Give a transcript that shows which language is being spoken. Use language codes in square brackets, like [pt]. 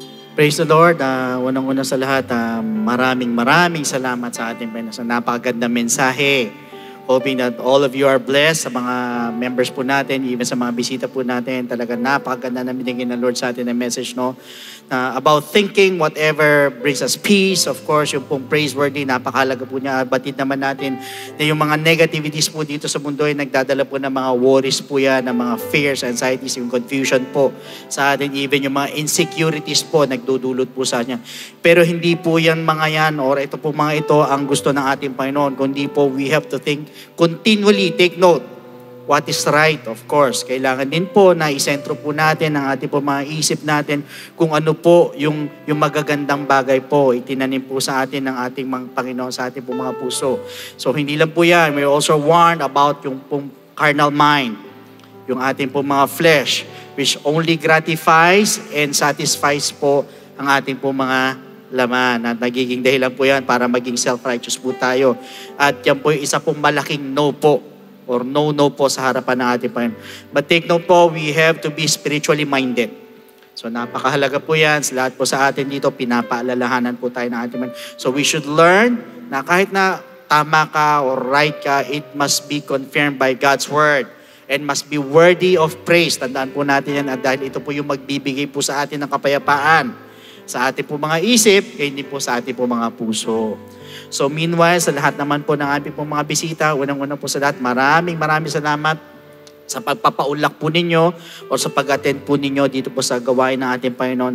[en] Praise the Lord. [tl] Unang-una sa lahat, maraming salamat sa ating Panginoon sa napakagandang mensahe [en] Hoping that all of you are blessed, [tl] sa mga members po natin, even sa mga bisita po natin. Talaga napakaganda na binigyan ng Lord sa atin ng message, no? [en] About thinking whatever brings us peace. Of course, [tl] yung pong praiseworthy, napakahalaga po niya. Batid naman natin na yung mga negativities po dito sa mundo ay nagdadala po ng mga worries po yan, ng mga fears, anxieties, yung confusion po sa atin. Even yung mga insecurities po, nagdudulot po sa kanya. Pero hindi po yan mga yan, or ito po mga ito ang gusto ng ating Panginoon. Kundi po, [en] we have to think continually, take note, what is right, of course. [tl] Kailangan din po na isentro po natin ang ating po mga isip natin kung ano po yung magagandang bagay po itinanim po sa atin ng ating mga Panginoon sa ating po mga puso. So hindi lang po yan, [en] we're also warned about [tl] yung pong [en] carnal mind, [tl] yung ating po mga flesh, [en] which only gratifies and satisfies [tl] po ang ating po mga laman. At nagiging dahilan po yan para maging self-righteous po tayo. At yan po yung isa pong malaking no po or no po sa harapan ng ating Panginoon. [en] But take note po, we have to be spiritually minded. [tl] So napakahalaga po yan. Lahat po sa atin dito, pinapaalalahanan po tayo ng ating Panginoon. [en] So we should learn [tl] na kahit na tama ka [en] or right ka, it must be confirmed by God's Word and must be worthy of praise. [tl] Tandaan po natin yan at dahil ito po yung magbibigay po sa atin ng kapayapaan sa ating po mga isip, kaya hindi po sa ating po mga puso. [en] So meanwhile, [tl] sa lahat naman po ng ating po mga bisita, unang-una po sa lahat, maraming salamat sa pagpapaulak po ninyo o sa pag-attend po ninyo dito po sa gawain ng ating Panginoon.